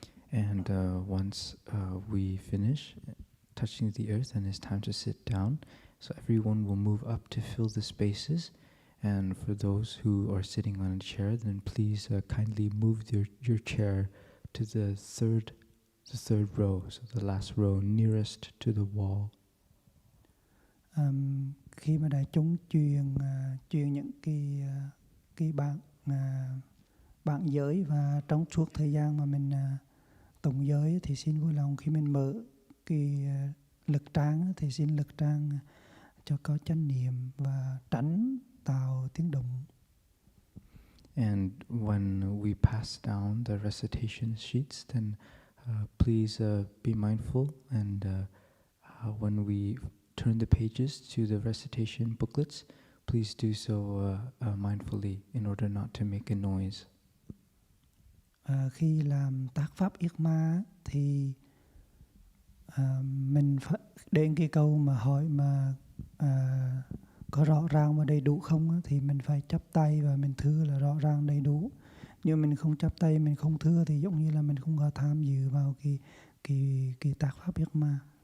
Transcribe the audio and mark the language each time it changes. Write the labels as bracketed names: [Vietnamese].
[English] And once we finish touching the earth and it's time to sit down, so everyone will move up to fill the spaces. And for those who are sitting on a chair, then please kindly move your chair to the third row, so the last row nearest to the wall. [Vietnamese] Khi mà đại chúng truyền những cái bạn giới, và trong suốt thời gian mà mình tụng giới, thì xin vui lòng khi mình mở cái lực tràng thì xin lực tràng cho có chánh niệm và tránh tạo tiếng động. [English] And when we pass down the recitation sheets, then please be mindful, and when we turn the pages to the recitation booklets, please do so mindfully in order not to make a noise. [Vietnamese] Khi làm tác pháp yết ma thì mình phải đến cái câu mà hỏi mà có rõ ràng và đầy đủ không, thì mình phải chắp tay và mình thưa là rõ ràng đầy đủ. Nhưng mình không chắp tay, mình không thưa, thì giống như là mình không có tham dự vào cái tác pháp yết ma.